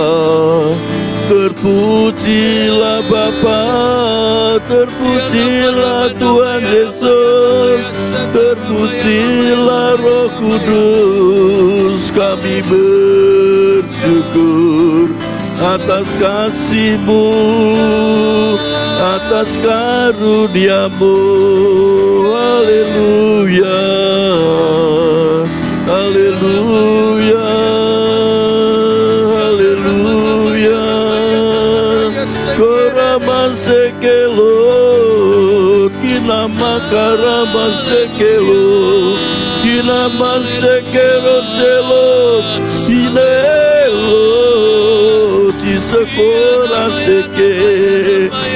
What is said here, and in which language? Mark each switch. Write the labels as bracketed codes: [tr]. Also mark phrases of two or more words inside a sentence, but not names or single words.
[id] Terpujilah Bapa, terpujilah Tuhan Yesus, terpujilah Roh Kudus. Kami bersyukur atas kasih-Mu, atas karunia-Mu. Haleluya, haleluya, haleluya. Koramasekelot, kinamakaramasekelot, kinamasekeroselot, kinelot, isekoraseke,